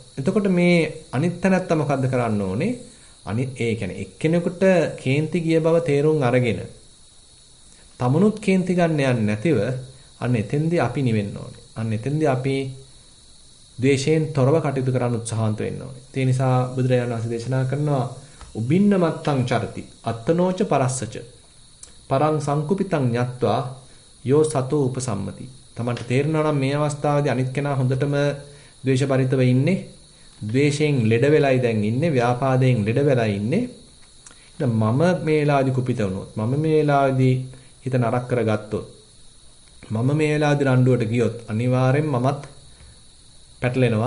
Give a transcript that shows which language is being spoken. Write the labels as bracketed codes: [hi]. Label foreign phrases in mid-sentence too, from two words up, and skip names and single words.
[si] එතකොට මේ අනිත් තැනැත්තා මොකද්ද කරන්න ඕනේ? ඒ කියන්නේ එක්කෙනෙකුට කේන්ති ගිය බව තේරුම් අරගෙන තමනුත් කේන්ති ගන්න යන්නේ නැතිව අන්න එතෙන්දී අපි නිවෙන්න ඕනේ. අන්න එතෙන්දී අපි ද්වේෂයෙන් තොරව කටයුතු කරන්න උත්සාහන්ත වෙන්න ඕනේ. ඒ නිසා බුදුරජාණන් වහන්සේ දේශනා කරනවා [pi] උබින්න මත්තං චරති අත්තනෝච පරස්සච පරං සංකුපිතං ඤත්වා යෝ සතෝ උපසම්මති. [si] තමන්ට තේරෙනවා නම් මේ අවස්ථාවේදී අනිත් කෙනා හොඳටම ද්වේෂපරිතව ඉන්නේ. ද්වේෂයෙන් ලෙඩ වෙලයි දැන් ඉන්නේ. ව්‍යාපාදයෙන් ලෙඩ වෙලා ඉන්නේ. දැන් මම මේ වෙලාවේදී කුපිත වුණොත් මම මේ වෙලාවේදී හිත නරක කරගත්තොත් මම මේ වෙලාවේදී රණ්ඩුවට ගියොත් අනිවාර්යෙන් මමත් පැටලෙනවා.